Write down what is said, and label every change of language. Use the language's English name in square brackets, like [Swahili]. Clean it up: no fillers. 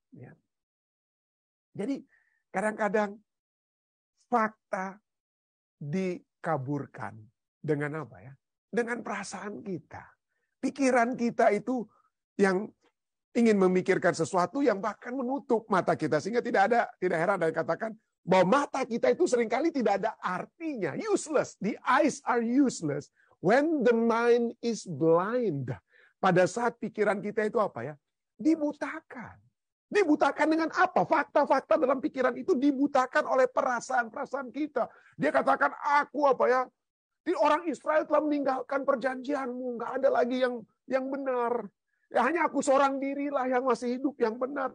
[Indonesian] Ya. Jadi kadang-kadang fakta dikaburkan dengan apa ya? Dengan perasaan kita. Pikiran kita itu yang ingin memikirkan sesuatu yang bahkan menutup mata kita. Sehingga tidak heran dari katakan bahwa mata kita itu seringkali tidak ada artinya. [English] Useless. The eyes are useless when the mind is blind. [Indonesian] Pada saat pikiran kita itu apa ya? Dibutakan. Dibutakan dengan apa? Fakta-fakta dalam pikiran itu dibutakan oleh perasaan-perasaan kita. Dia katakan, aku apa ya? Orang Israel telah meninggalkan perjanjianmu. Nggak ada lagi yang benar. Ya, hanya aku seorang dirilah yang masih hidup yang benar.